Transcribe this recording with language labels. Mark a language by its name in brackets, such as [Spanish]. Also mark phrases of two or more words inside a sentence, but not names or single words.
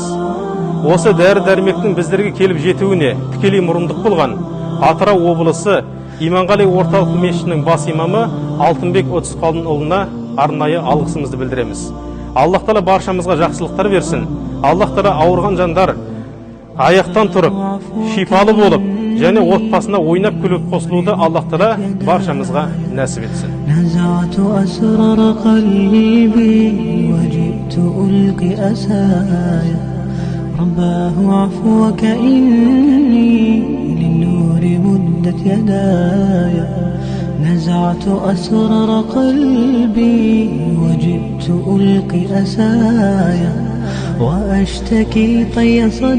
[Kazakh] Осы дәрі-дәрмектің біздерге келіп жетуіне тікелей мұрындық болған Атырау облысы Иманғали орталық мешітінің бас имамы Алтынбек Өтісқалдынұлына арнайы алғысымызды білдіреміз. Аллах Тағала баршамызға жақсылықтар берсін. Аллах Тағала ауырған жандар аяқтан тұрып, шипалы болып, және отбасына ойнап күліп қосылуды Аллах Тағала баршамызға нәсіп етсін. [Arabic] نزعت أسرار قلبي وجئت ألقي أسايا رباه عفوك إني للنور مدت يدايا نزعت أسرار قلبي وجئت ألقي أسايا وأشتكي طي